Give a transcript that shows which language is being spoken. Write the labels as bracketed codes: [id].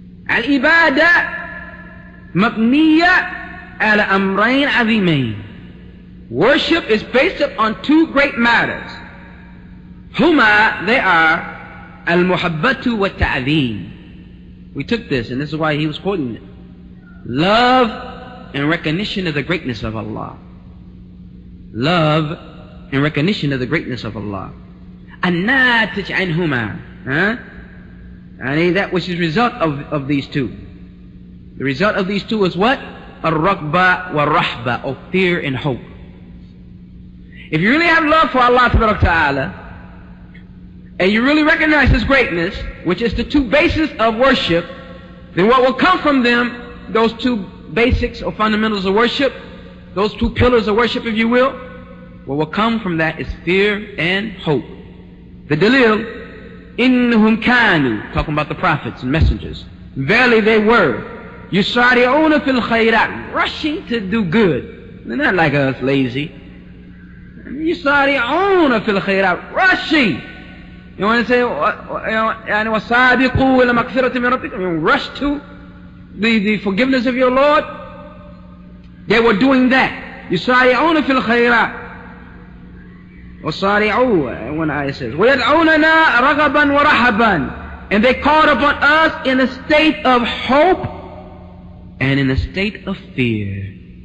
[ar] العبادة مبنية على أمرين عظيمين. [en] Worship is based upon two great matters. [ar] هما, [en] they are [ar] المحبة والتعظيم. [en] We took this, and this is why he was quoting it. Love and recognition of the greatness of Allah. Love and recognition of the greatness of Allah. [ar] الناتج عنهما, [en] and that which is result of these two. The result of these two is what? [ar] الرغبة والرهبة, [en] or fear and hope. If you really have love for Allah Ta'ala, and you really recognize His greatness, which is the two bases of worship, then what will come from them, those two basics or fundamentals of worship, those two pillars of worship, if you will, what will come from that is fear and hope. The dalil, [ar] إِنَّهُمْ كَانُوا, [en] talking about the prophets and messengers, verily they were, [ar] يُسَارِعُونَ فِي الْخَيْرَاتِ, [en] rushing to do good. They're not like us, lazy. [ar] يُسَارِعُونَ فِي الْخَيْرَاتِ, [en] rushing. You want to say, [ar] وَسَابِقُوا إِلَى مَغْفِرَةٍ مِنْ رَبِّكُمْ, [en] you rush to the forgiveness of your Lord. They were doing that. [ar] يُسَارِعُونَ فِي الْخَيْرَاتِ وَصَارِعُوا, [en] when ayah says, [ar] وَيَدْعُونَنَا رَغَبًا وَرَهَبًا, [en] and they called upon us in a state of hope and in a state of fear.